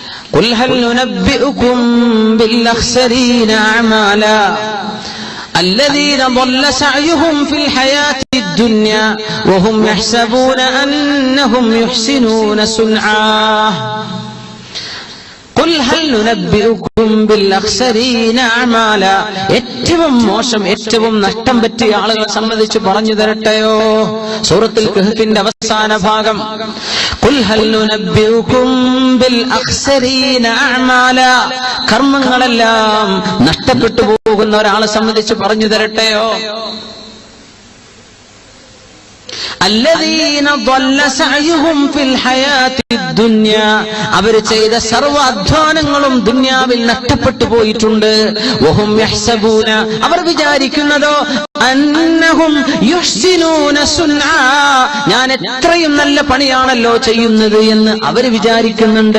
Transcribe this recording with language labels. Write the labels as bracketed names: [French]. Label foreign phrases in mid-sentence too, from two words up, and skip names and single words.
[Arabic] قل هل ننبئكم بالأخسرين أعمالا الذين ضل سعيهم في الحياة الدنيا وهم يحسبون أنهم يحسنون صنعا قل هل ننبئكم بالأخسرين أعمالا [Malayalam] ഏറ്റവും മോശം ഏറ്റവും നഷ്ടം പറ്റിയ ആളുകളെ സംബന്ധിച്ച് പറഞ്ഞു തരട്ടെയോ? സൂറത്തുൽ കഹ്ഫിന്റെ അവസാന ഭാഗം [Arabic] قل هل ننبئكم بالأخسرين أعمالا, [Malayalam] കർമ്മങ്ങളെല്ലാം നഷ്ടപ്പെട്ടു പോകുന്ന ഒരാളെ സംബന്ധിച്ച് പറഞ്ഞു തരട്ടെയോ? [Arabic] الذين ضل سعيهم في الحياة الدنيا, [Malayalam] അവർ ചെയ്ത സർവ്വ അധ്വാനങ്ങളും ദുനിയാവിൽ നഷ്ടപ്പെട്ടു പോയിട്ടുണ്ട്. [Arabic] وهم يحسبون, [Malayalam] അവർ വിചാരിക്കുന്നതോ [Arabic] أنهم يحسنون صنعا, [Malayalam] ഞാൻ എത്രയും നല്ല പണിയാണല്ലോ ചെയ്യുന്നത് എന്ന് അവർ വിചാരിക്കുന്നുണ്ട്.